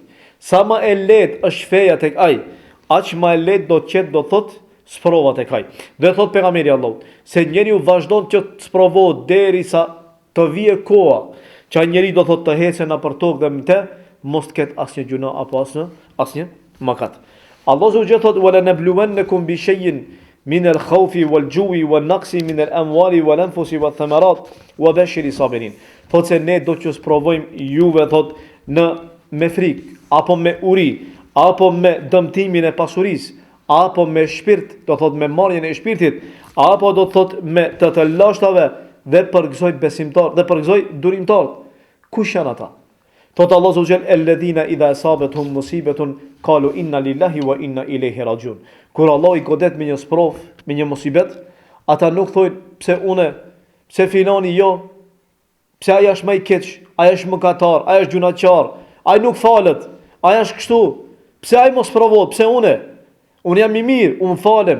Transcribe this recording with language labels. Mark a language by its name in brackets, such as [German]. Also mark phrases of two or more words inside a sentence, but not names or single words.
[Albanian] Sa më e lehtë është feja tek ai, aq më e lehtë do të jetë do thot sprova tek ai. Dhe thot pejgamberi Allahut se njeriu vazhdon që të sprovohet derisa të vijë koha që njeriu do thot të hecë nëpër tokë dhe më mos të ketë asnjë gjuna apo asnjë mëkat. [Arabic] الله سبحانه thot ولنبلونكم بشيء من الخوف والجوع والنقص من الأموال والأنفس والثمرات وبشر صابرين. [Albanian] Thot se ne do të sprovojmë juve thot me frikë apo me uri apo me dëmtimin e pasurisë apo me shpirt, do thot me marrjen e shpirtit, apo do thot me të lashtave dhe përgëzoj besimtar dhe përgëzoj durimtar. Kush janë ata? Thot [Arabic] الله سبحانه وتعالى الذين إذا أصابتهم مصيبة قالوا إنا لله وإنا إليه راجعون. [Albanian] Kur Allah i godet me një sprov, me një musibet, ata nuk thojnë pse une, pse filani jo, pse ai është më i keq, ai është mëkatar, ai është gjunaqar, ai nuk falet, ai është kështu. Pse ai mos provohet, pse une? Unë jam i mirë, unë falem.